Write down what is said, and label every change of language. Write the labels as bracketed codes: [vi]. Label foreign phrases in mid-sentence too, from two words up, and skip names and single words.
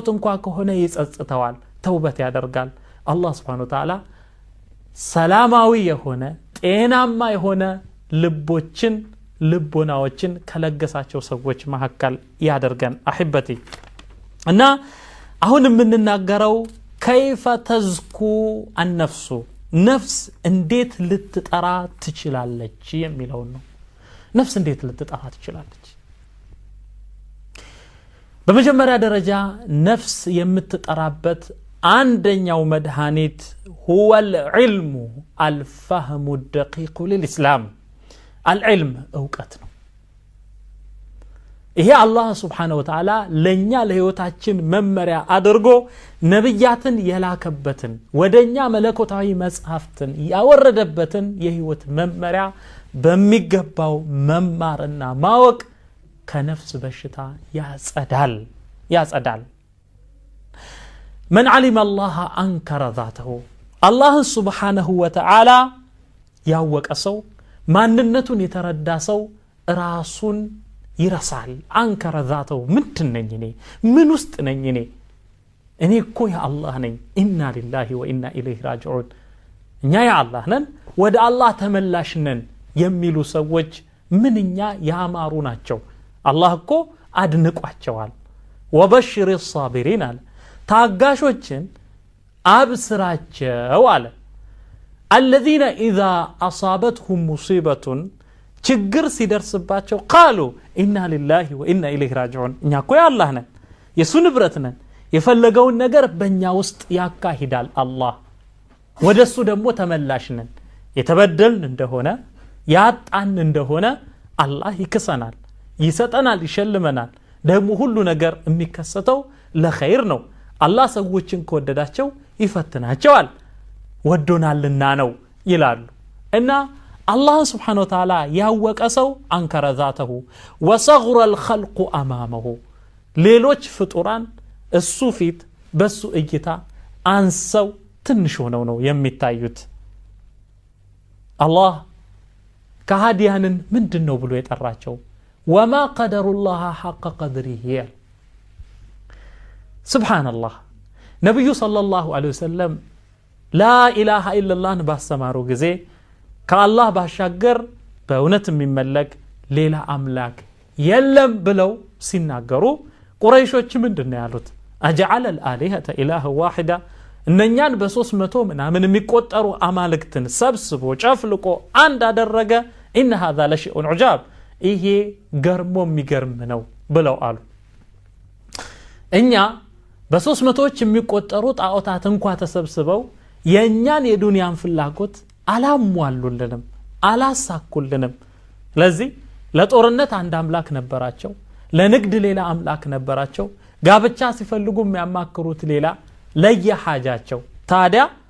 [am] እንኳን ከሆነ ይጸጽተዋል ተውበት ያደርጋል አላህ [ar] سبحانه وتعالى [am] ሰላማዊ የሆነ ጤናማ የሆነ ልቦችን ልቦናዎችን ከለገሳቸው ሰዎች መሐከል ያደርገን አህበቲ እና አሁን የምንናገረው [ar] كيف تزكو النفس [am] ነፍስ እንዴት ልትጠራ ትችላለች የሚለው ነው ነፍስ እንዴት ልትጠራ ትችላለች በመጀመሪያ ደረጃ ነፍስ የምትጠራበት አንደኛው መድኃኒት [ar] هو العلم الفهم الدقيق للإسلام العلم [am] እውቀት ነው ይሄ አላህ [ar] سبحانه وتعالى [am] ለኛ ለህይወታችን መመሪያ አድርጎ ነብያትን የላከበትን ወደኛ መለኮታዊ መጽሐፍትን ያወረደበትን የህይወት መመሪያ በሚገባው መማርና ማወቅ ከነፍስ በሽታ ያጸዳል [ar] من علم الله أنكر ذاته الله سبحانه وتعالى [am] ያወቀ ሰው ማንነቱን የተረዳ ሰው ራሱን ይረሳል [ar] أنكر ذاته [am] ምንድነኝ እኔ ምን ውስጥ ነኝ እኔ እኮ ያ አላህ ነኝ [ar] إنا لله وإنا إليه راجعون [am] እኛ ያ አላህ ነን ወደ አላህ ተመላሽ ነን የሚሉ ሰዎች ምንኛ ያማሩ ናቸው አላህ እኮ አድንቋቸዋል [ar] وبشر الصابرين [am] አለ ታጋሾችን አብስራቸው አለ [ar] الذين اذا اصابتهم مصيبه [am] ችግር ሲደርስባቸው [ar] قالوا إنا لله وإنا إليه راجعون [am] እኛ እኮ ያላህ ነን የሱ ንብረት ነን የፈለገውን ነገር በእኛ ውስጥ ያካሂዳል አላህ ወደሱ ደግሞ ተመላሽ ነን የተበደልን እንደሆነ ያጣን እንደሆነ አላህ ይክሰናል ይሰጠናል ይሸልመናል ደግሞ ሁሉ ነገር የሚከሰተው ለኸይር ነው አላህ ሰዎችን ከወደዳቸው ይፈትናቸዋል ወዶናልና ነው ይላሉ እና አላህ [ar] سبحانه وتعالى [am] ያወቀ ሰው [ar] أنكر ذاته وصغر الخلق أمامه [am] ሌሎች ፍጡራን እሱ ፊት በሱ እይታ አንሰው ትንሽ ሆነው ነው የሚታዩት አላህ ከሃዲያንን ምንድነው ብሎ የጠራቸው [ar] وما قدر الله حق قدره سبحان الله [am] ነብዩ ሰለላሁ [ar] عليه وسلم لا اله الا الله [am] ባስተማሩ ጊዜ ከአላህ ባሻገር በእውነት የሚመለክ ሌላ አምላክ የለም ብለው ሲናገሩ ቁረይሾች ምንድነው ያሉት [ar] اجعل الالهه اله واحده [am] እነኛን በ300 ምናምን የሚቆጠሩ አማልክትን ሰብስቦ ጨፍልቆ አንድ አደረገ [ar] ان هذا لشيء عجاب [am] ይሄ ገርሞ የሚገርም ነው ብለው አሉ እኛ በ300ዎች የሚቆጠሩ ጣዖታት እንኳን ተሰብስበው የኛን የዱንያን ፍላጎት አላሟሉልንም አላሳኩልንም ለዚህ ለጦርነት አንድ አምላክ ነበራቸው ለንግድ ሌላ አምላክ ነበራቸው ጋብቻ ሲፈልጉ የሚያማክሩት ሌላ ለየሐጃቸው ታዲያ